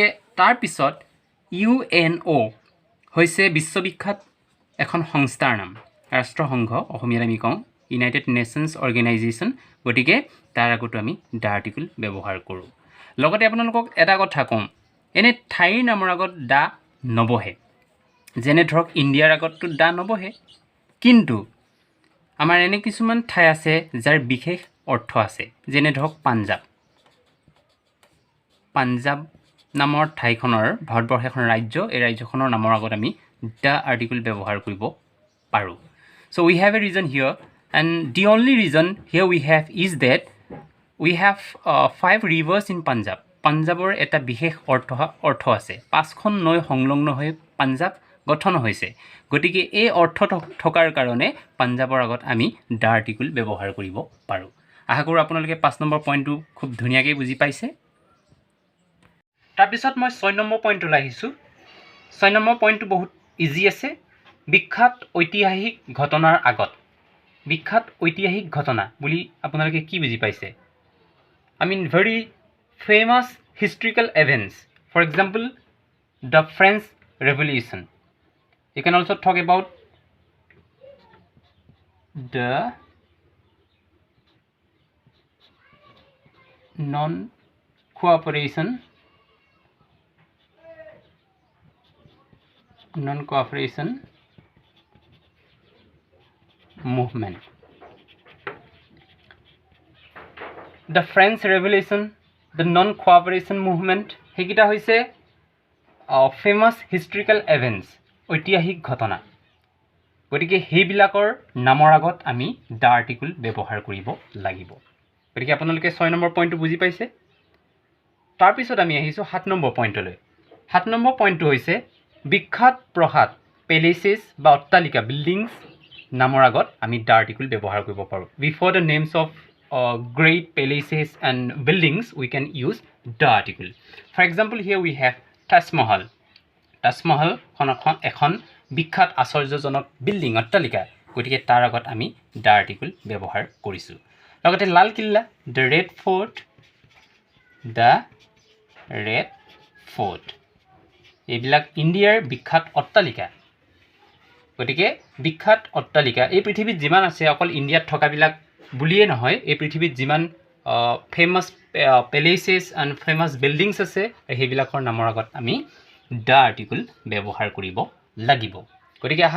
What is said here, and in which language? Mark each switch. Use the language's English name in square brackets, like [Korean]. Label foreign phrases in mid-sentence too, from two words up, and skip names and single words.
[Assamese] তাৰ পিছত UNO হৈছে বিশ্ববিখ্যাত এখন সংস্থাৰ নাম ৰাষ্ট্ৰসংঘ অসমীয়াত আমি কওঁ [English] United Nations Organisation [Assamese] গতিকে তাৰ আগতো আমি [English] the article [Assamese] ব্যৱহাৰ কৰোঁ লগতে আপোনালোকক এটা কথা কওঁ এনে ঠাইৰ নামৰ আগত দ্য নবহে যেনে ধৰক ইণ্ডিয়াৰ আগততো দ্য নবহে কিন্তু আমাৰ এনে কিছুমান ঠাই আছে যাৰ বিশেষ অৰ্থ আছে যেনে ধৰক পাঞ্জাব নামৰ ঠাইখনৰ ভাৰতবৰ্ষৰ এখন ৰাজ্য এই ৰাজ্যখনৰ নামৰ আগত আমি [English] the article [Assamese] ব্যৱহাৰ কৰিব পাৰোঁ [English] so we have a reason here and the only reason here we have is that we have 5 rivers in Punjab [Assamese] পাঞ্জাবৰ এটা বিশেষ অৰ্থ আছে 5খন নৈ সংলগ্ন হৈ পাঞ্জাব গঠন হৈছে গতিকে এই অৰ্থ থকাৰ কাৰণে পাঞ্জাবৰ আগত আমি [English] the article [Assamese] ব্যৱহাৰ কৰিব পাৰোঁ আশা কৰোঁ আপোনালোকে 5 নম্বৰ পইণ্টটো খুব ধুনীয়াকৈ বুজি পাইছে তাৰপিছত মই 6 নম্বৰ পইণ্টলৈ আহিছোঁ 6 নম্বৰ পইণ্টটো বহুত ইজি আছে বিখ্যাত ঐতিহাসিক ঘটনাৰ আগত বিখ্যাত ঐতিহাসিক ঘটনা বুলি আপোনালোকে কি বুজি পাইছে [English] I mean very famous historical events for example the French Revolution you can also talk about the non-cooperation movement the French Revolution the non-cooperation movement [Assamese] হেকিটা হৈছে [English] famous historical events [Assamese] ঐতিহাসিক ঘটনা গতিকে সেইবিলাকৰ নামৰ আগত আমি [English] the article [Assamese] ব্যৱহাৰ কৰিব লাগিব গতিকে আপোনালোকে 6 নম্বৰ পইণ্টটো বুজি পাইছে তাৰপিছত আমি আহিছোঁ 7 নম্বৰ পইণ্টলৈ 7 নম্বৰ পইণ্টটো হৈছে বিখ্যাত প্ৰসাদ পেলেচেছ বা অট্টালিকা বিল্ডিংছ নামৰ আগত আমি [English] the article [Assamese] ব্যৱহাৰ কৰিব পাৰোঁ [English] before the names of great palaces and buildings we can use the article for example here we have Taj Mahal [Assamese] এখন বিখ্যাত আশ্চৰ্যজনক বিল্ডিং অট্টালিকা গতিকে তাৰ আগত আমি [English] the article [Assamese] ব্যৱহাৰ কৰিছোঁ লগতে লাল কিল্লা the red fort এইবিলাক ইণ্ডিয়াৰ বিখ্যাত অট্টালিকা গতিকে বিখ্যাত অট্টালিকা এই পৃথিৱীত যিমান আছে অকল ইণ্ডিয়াত থকাবিলাক বুলিয়ে নহয় এই পৃথিৱীত যিমান ফেমাছ [English] palaces and famous buildings [Assamese] আছে সেইবিলাকৰ নামৰ আগত আমি [English] the article [Assamese] ব্যৱহাৰ কৰিব লাগিব গতিকে আশা